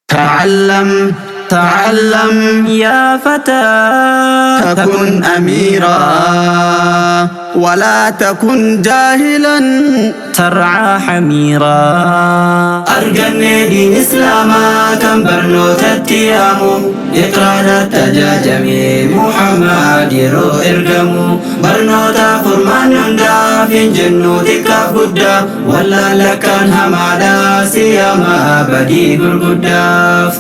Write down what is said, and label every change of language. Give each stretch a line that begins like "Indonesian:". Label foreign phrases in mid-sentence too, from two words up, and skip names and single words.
Arabic: تعلم، تعلم يا فتى. تكن أميرا، ولا تكن جاهلا ترعى حميرا.
Oromo: Arganne diin Islaamaa kan barnootatti yaamu, iqraadha tajaajame Muhammad yeroo ergamu. Barnoota furmaan hundaaf hin jennu xiqqaaf guddaa, wallaalakkaan hamaadha siyaama badii gurguddaaf.